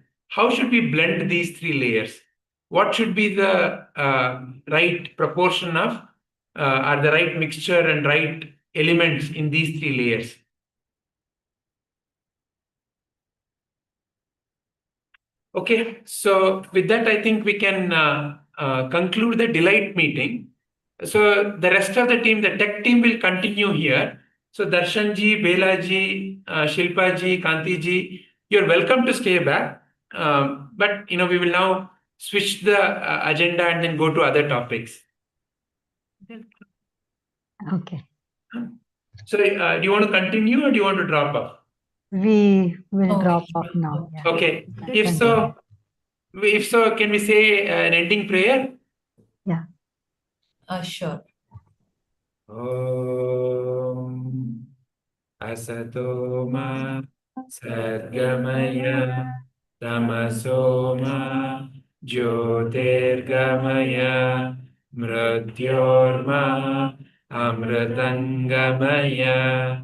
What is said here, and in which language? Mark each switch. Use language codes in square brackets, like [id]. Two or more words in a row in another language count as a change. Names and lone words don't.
[en] How should we blend these three layers? What should be the right proportion of or the right mixture and right elements in these three layers? Okay, so with that, I think we can conclude the Delight meeting. So the rest of the team, the tech team, will continue here. So Darshan ji, Bela ji, Shilpa ji, Kanti ji, you're welcome to stay back. But we will now switch the agenda and then go to other topics. Okay. So do you want to continue or do you want to drop off? We will Okay. drop off now. Yeah. Okay. If so, can we say an ending prayer? Sure. [sa] Om Asato ma Sadgamaya Tamaso ma Jyotirgamaya Mrityorma Amritangamaya.